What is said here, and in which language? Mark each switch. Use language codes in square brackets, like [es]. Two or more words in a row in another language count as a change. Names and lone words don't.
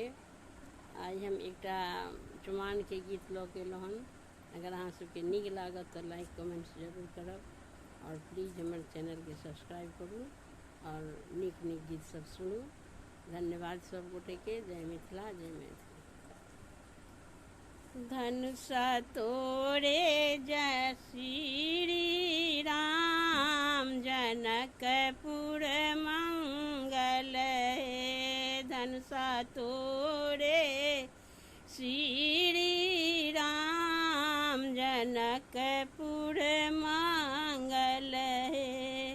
[mai] आज हम एक चुमान के गीत लऽ के एलहुँ हन। अगर अहाँ सबके नीक लागत तो [en] like comments [mai] जरूर करब और प्लीज़ हमर चैनल के सब्सक्राइब करू और नीक नीक गीत सब सुनू। धन्यवाद सब गोटे के। जय मिथिला, जय मैथिली। धनुषा तोरे जय श्री राम, जनकपुर मंगल हे। धनुषा तोरे श्री राम, जनकपुर मंगल हे।